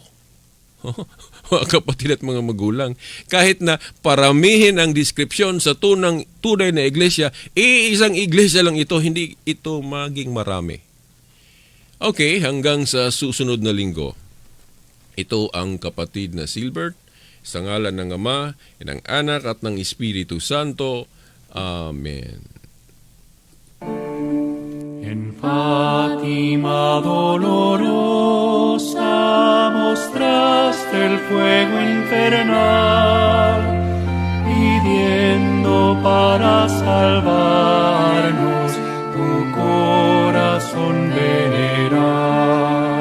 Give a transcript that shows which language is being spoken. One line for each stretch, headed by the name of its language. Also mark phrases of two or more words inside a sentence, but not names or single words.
Filipino: Mga kapatid at mga magulang, kahit na paramihin ang description sa tunay na iglesia, iisang iglesia lang ito, hindi ito maging marami. Okay, hanggang sa susunod na linggo. Ito ang kapatid na Silbert, sa ngalan ng Ama, ng Anak at ng Espiritu Santo. Amen.
Spanish: En Fátima dolorosa mostraste el fuego infernal, pidiendo para salvarnos tu corazón venerar.